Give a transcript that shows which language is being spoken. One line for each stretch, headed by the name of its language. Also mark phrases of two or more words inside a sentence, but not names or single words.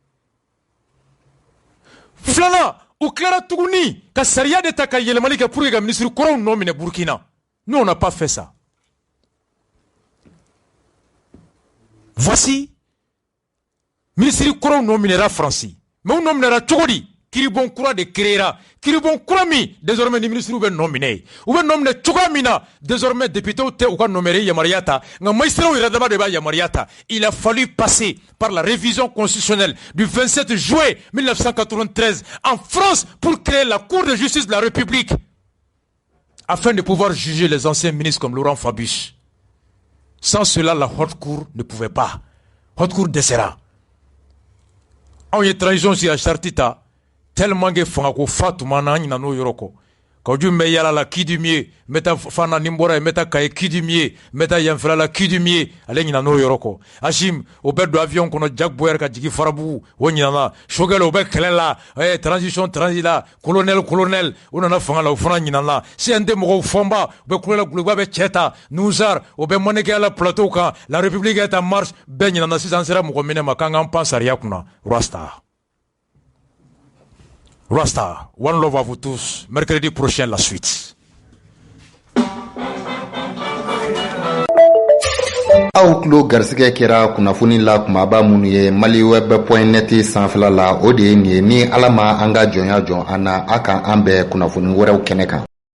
Bambara: Filanan u tilara tuguni ka sariya de ta ka yɛlɛmali kɛ
French: pour que
Bambara: ka ministre kɔrɔw nɔ minɛ Burkina.
French: Nous on n'a pas fait ça.
Bambara: Voici ministre kɔrɔw nɔ minɛra France mais u nɔ minɛra cogo di? Kiribon kura de créera kiribon kura min désormais ni ministre bɛ nɔ minɛ u bɛ nɔ minɛ cogoya min na désormais députés tɛ u ka nɔmɛre yamaruya ta nka magistrats yɛrɛ dama de b'a yamaruya ta.
French: Il a fallu passer par la révision constitutionnelle du 27 juin 1993 en France pour créer la Cour de justice de la République afin de pouvoir juger les anciens ministres comme Laurent Fabius. Sans cela, la haute cour ne pouvait pas. Haute cour
Bambara: dɛsɛra. Anw ye transition sigi a charte ta
French: tellement que
Bambara: fanga ko fatuma na ɲina n'o yɔrɔ kɔ ka ju mɛ yala la
French: qui du mieux
Bambara: n bɛ taa fana ni n bɔra yen n bɛ taa kaye
French: qui du mieux
Bambara: n bɛ taa yanfɛla la
French: qui du mieux
Bambara: ale ɲina n'o yɔrɔ kɔ Hachim o bɛ don avion kɔnɔ Jack Boyer ka jigin Farabugu o ɲinana Choguel o bɛ kɛlɛ la transition transit la colonel o nana fanga la o fana ɲinana CNT mɔgɔw fɔnba u bɛ kulela guloba bɛ cɛ ta Nuzar o bɛ mannequin la plateau kan
French: la République est en marche
Bambara: bɛɛ ɲinana sisan sera mɔgɔ minɛ ma k'an k'an pan sariya kunna Rasta,
English: one love
French: à vous tous. Mercredi prochain, la suite.
Bambara: Aw tulo garisɛgɛ kɛra kunnafoni la kumaba minnu ye maliweb.net sanfɛla la o de ye nin ye ni ala ma an ka jɔnya jɔn an na a kan an bɛɛ kunnafoni wɛrɛw kɛnɛ kan.